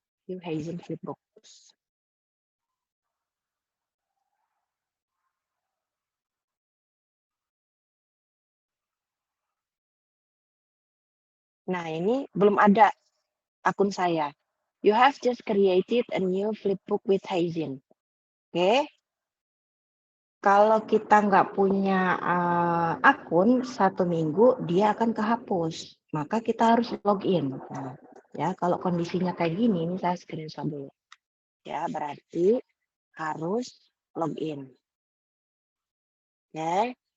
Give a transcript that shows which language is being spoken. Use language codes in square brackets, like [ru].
[en] View Heyzen Flipbooks. [id] Nah, ini belum ada akun saya. [en] You have just created a new flipbook with Heyzen. [id] Oke. Kalau kita nggak punya akun 1 minggu, dia akan kehapus. Maka kita harus login. Nah, ya, kalau kondisinya kayak gini, ini saya screenshot dulu. Ya, berarti harus login. Oke.